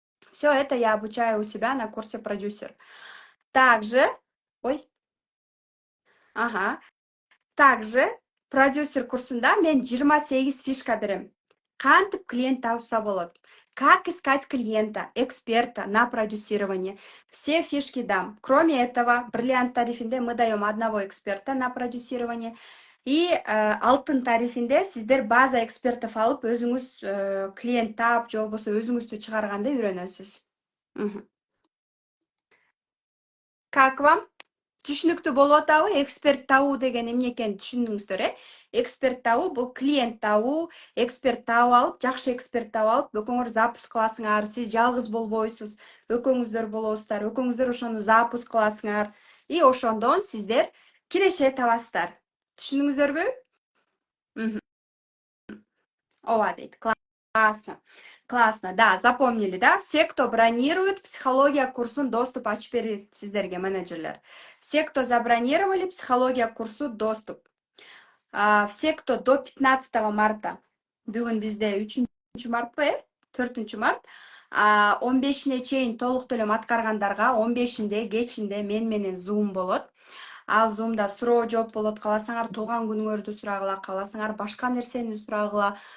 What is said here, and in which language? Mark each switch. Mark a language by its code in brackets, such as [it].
[ru] Все это я обучаю у себя на курсе продюсер. Также, ой, ага, также [ky] продюсер курсында мен 28 фишка берем. Кантип клиент тапса болот. [ru] Как искать клиента, эксперта на продюсирование. Все фишки дам. Кроме этого, [ky] бриллиант тарифинде [ru] мы даем одного эксперта на продюсирование. [ky] И алтын тарифинде сиздер база экспертов алып, өзүңүз клиент тап, же болбосо өзүңүздү чыгарганды үйрөнөсүз. Мгм. [ru] Как вам? [ky] Түшүнүктүү болуп атабы? Эксперт табуу деген эмне экенин түшүндүңүздөр, э? Эксперт табуу бул клиент табуу, эксперт таап алып, жакшы эксперт таап алып, экөөңөр запуск кыласыңар, сиз жалгыз болбойсуз, экөөңүздөр болосуздар, экөөңүздөр ошону запуск кыласыңар. И ошондон сиздер киреше табасыздар. Түшүндүңүздөрбү? Мгм. Ооба дейт. [ru] Классно. Классно. Да, запомнили, да? Все, кто бронирует, [ky] психология курсун доступ ачып берет сиздерге менеджерлер. [ru] Все, кто забронировали, [ky] психология курсу доступ. [ru] Все, кто до 15 марта, [ky] бүгүн бизде 3 мартпы, 4 март, 15-ине чейин толук төлөм аткаргандарга 15-инде кечинде мен менен зум болот. Ал зумда суроо жооп болот, кааласаңар туулган күнүңөрдү сурагыла, кааласаңар башка нерсени сурагыла.